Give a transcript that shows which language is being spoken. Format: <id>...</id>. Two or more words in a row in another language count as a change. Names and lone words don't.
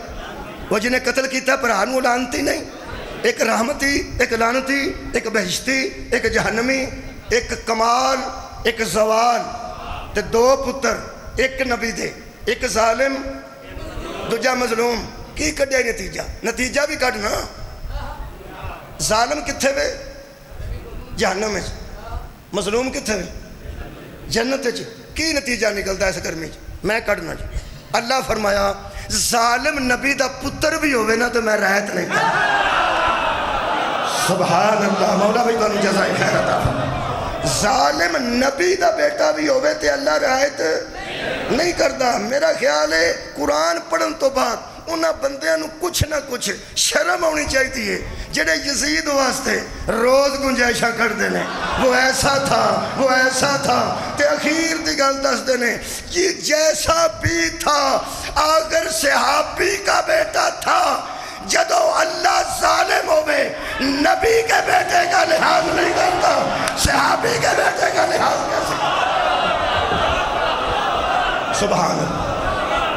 <pa>وہ جنہیں قتل کیتا بھرا نو لانتی نہیں، ایک رحمتی ایک لانتی، ایک بہشتی ایک جہنمی، ایک کمال ایک زوال۔ تے دو پتر، ایک نبی دے، ایک ظالم دوجا مظلوم۔ کی کڈیا نتیجہ بھی کڈنا۔ ظالم کتھے وے؟ جہنم میں، مظلوم کتھے وے؟ جنت وچ۔ کی نتیجہ</pa> <ur>نکلتا ہے اس گرمی میں کڈنا جی۔ اللہ فرمایا ظالم نبی دا پتر بھی ہوئے نا تو میں رحت نہیں کرتا۔ سبحان اللہ، مولا بھائی بانو جزائے خیر عطا فرمائے۔</ur> <pa>ظالم نبی دا بیٹا بھی ہوئے تے</pa> <ur>اللہ رحت نہیں کرتا۔</ur> <pa>میرا خیال ہے قرآن پڑھن تو بعد انہاں بندیاں نو کچھ نہ کچھ شرم ہونی چاہیے ہے، جڑے یزید واسطے روز گنجائشاں کر دینے، وہ ایسا تھا وہ ایسا تھا، تے اخیر دی گل دس دینے</pa> <ur>یہ جیسا بھی تھا اگر صحابی کا بیٹا تھا، جدو اللہ ظالم ہوئے نبی کے بیٹے کا لحاظ نہیں کرتا، صحابی کے بیٹے کا لحاظ کیسے؟</ur> <ar>سبحان اللہ۔</ar>